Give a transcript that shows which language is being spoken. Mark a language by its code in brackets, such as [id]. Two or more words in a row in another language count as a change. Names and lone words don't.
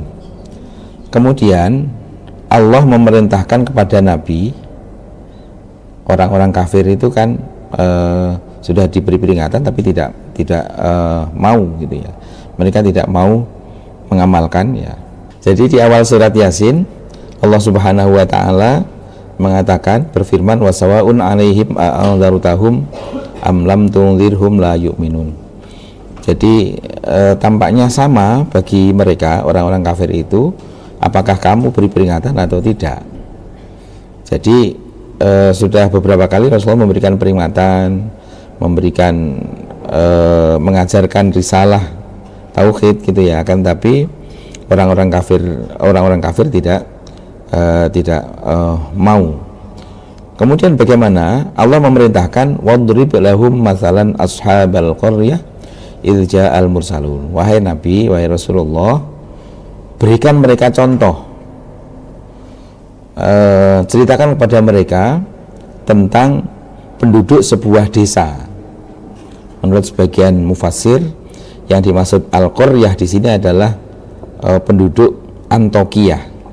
[id] Kemudian Allah memerintahkan kepada Nabi, orang-orang kafir itu kan sudah diberi peringatan tapi tidak mau gitu ya. Mereka tidak mau mengamalkan ya. Jadi di awal surat Yasin Allah [ar] سبحانه وتعالى [id] mengatakan, berfirman, [ar] وسواء عليهم أأنذرتهم أم لم تنذرهم لا يؤمنون. [id] Jadi tampaknya sama bagi mereka orang-orang kafir itu, apakah kamu beri peringatan atau tidak. Jadi sudah beberapa kali Rasulullah memberikan peringatan, mengajarkan risalah tauhid gitu ya, akan tapi orang-orang kafir tidak mau. Kemudian bagaimana? Allah memerintahkan, [ar] واضرب لهم مثلا أصحاب القرية إذ جاءها المرسلون. [id] Wahai Nabi, wahai Rasulullah, berikan mereka contoh, ceritakan kepada mereka tentang penduduk sebuah desa. Menurut sebagian mufassir, yang dimaksud al-qaryah di sini adalah penduduk Antioquia.